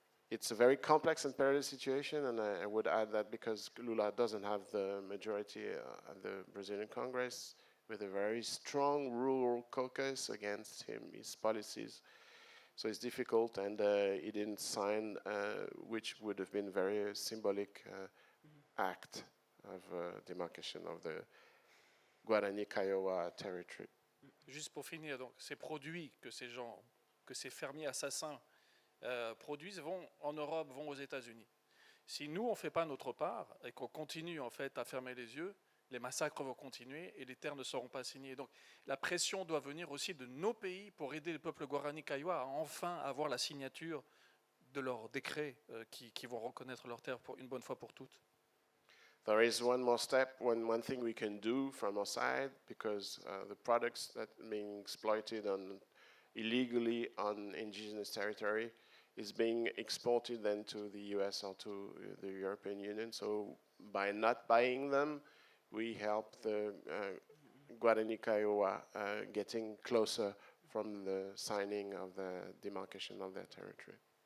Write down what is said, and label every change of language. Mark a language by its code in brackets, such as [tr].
[en] It's a very complex and perilous situation, and I would add that because Lula doesn't have the majority at the Brazilian Congress, with a very strong rural caucus against his policies. So it's difficult, and he didn't sign, which would have been a very symbolic act of demarcation of the Guarani Kiowa territory. [fr] Juste pour finir, donc, ces produits que ces gens, que ces fermiers assassins produisent vont en Europe, vont aux États-Unis. Si nous, on ne fait pas notre part et qu'on continue en fait à fermer les yeux, les massacres vont continuer et les terres ne seront pas signées. Donc la pression doit venir aussi de nos pays pour aider le peuple Guarani Kiowa à enfin avoir la signature de leurs décrets qui vont reconnaître leurs terres une bonne fois pour toutes. [en] There is one more step, one thing we can do from our side, because the products that are being exploited illegally on indigenous territory is being exported then to the US or to the European Union. So by not buying them, we help the Guarani Kiowa getting closer from the signing of the demarcation of their territory.